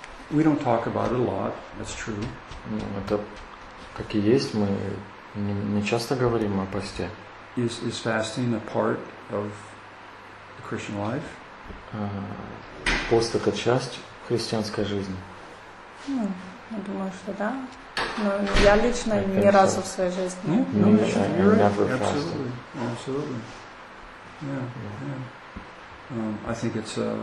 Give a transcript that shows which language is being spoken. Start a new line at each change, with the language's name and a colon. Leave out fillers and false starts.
English: We don't talk about it a lot, that's true.
Russian: Ну, это как и есть, мы не часто говорим о посте.
English: Is fasting a part of the Christian life?
Russian: Пост – это часть христианской жизни. Ну, я думаю, что да. Но я лично ни разу в своей жизни. Не,
English: never fasted. Absolutely. Yeah. I think it's